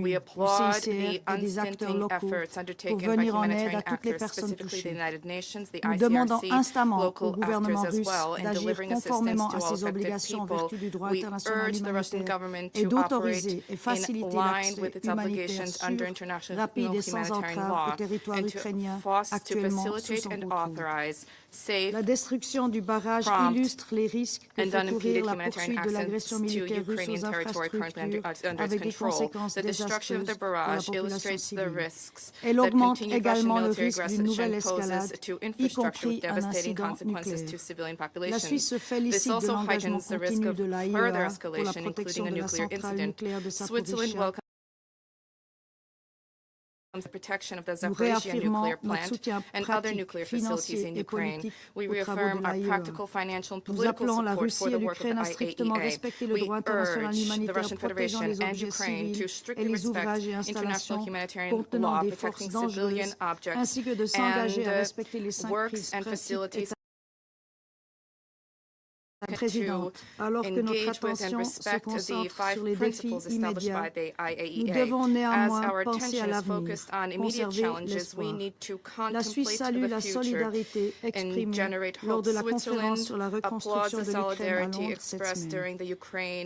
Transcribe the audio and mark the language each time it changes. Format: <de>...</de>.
<en>We applaud the unstinting efforts undertaken by humanitarian actors, specifically the United Nations, the ICRC, local actors as well, in delivering assistance to all affected people. We urge the Russian government to operate in line with its obligations under international</en> <fr>sans entrave au territoire ukrainien actuellement sous son contrôle. La destruction du barrage illustre les risques que fait courir la poursuite de l'agression militaire russe aux infrastructures avec des conséquences désastreuses pour la population civile. Elle augmente également le risque d'une nouvelle escalade, y compris un incident nucléaire. La Suisse se félicite de l'engagement continu de l'AIEA pour la protection de la centrale nucléaire de Zaporizhzhia.</fr> <en>The protection of the Zaporizhzhia nuclear plant and other nuclear facilities in Ukraine. We reaffirm our practical, financial and political support for the work of the IAEA. We urge the Russian Federation and Ukraine to strictly respect international humanitarian law protecting civilian objects and works and facilities</en> <fr>Présidente, alors que notre attention se concentre sur les défis immédiats, nous devons néanmoins penser à l'avenir, conserver l'espoir. La Suisse salue la solidarité exprimée lors de la conférence sur la reconstruction de l'Ukraine à Londres cette semaine.</fr>